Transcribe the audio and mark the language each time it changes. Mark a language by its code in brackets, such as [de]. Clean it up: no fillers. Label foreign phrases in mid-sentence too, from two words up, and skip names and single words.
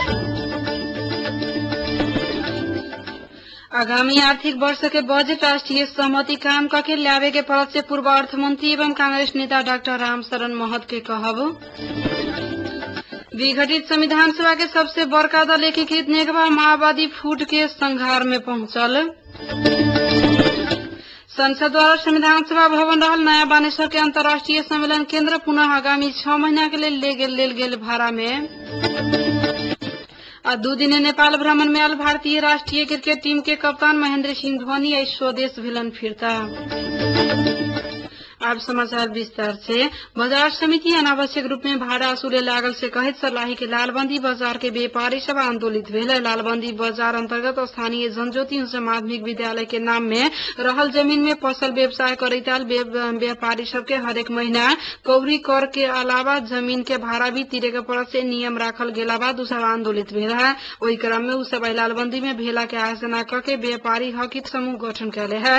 [mai] आगामी आर्थिक वर्ष के बजट राष्ट्रीय सहमति कायम करके ल्यावे के पड़त से पूर्व अर्थमंत्री एवं कांग्रेस नेता डॉक्टर रामशरण महत के कहब। विघटित संविधान सभा के सबसे बड़का दल एकीकृत नेकपा माओवादी फूट के संघार में पहुंचल। संसद द्वारा संविधान सभा भवन रहल नया बानेश्वर के अंतर्राष्ट्रीय सम्मेलन केंद्र पुनः आगामी 6 महीना के लिए लेल गेल भाड़ा में। और 2 दिने नेपाल भ्रमण में आयल भारतीय राष्ट्रीय क्रिकेट टीम के कप्तान महेंद्र सिंह धोनी आज स्वदेश भेलन फिरता। अब समाचार विस्तार से। बाजार समिति अनावश्यक रूप में भाड़ा वसूले लागल से कहित सर्लाही के लालबंदी बाजार के व्यापारी सब आंदोलित भेल। लालबंदी बाजार अंतर्गत स्थानीय जनज्योति उच्च माध्यमिक विद्यालय के नाम में रहल जमीन में फसल व्यवसाय करैताल व्यापारी सबके हरेक महीना कौरी कर के अलावा जमीन के भाड़ा भी तीरे के पड़त से नियम राखल गेला बाद उ सब आंदोलित भेल है। वही क्रम में उ सब लालबंदी में भेला के आयोजना करके व्यापारी हकित समूह गठन कैले है।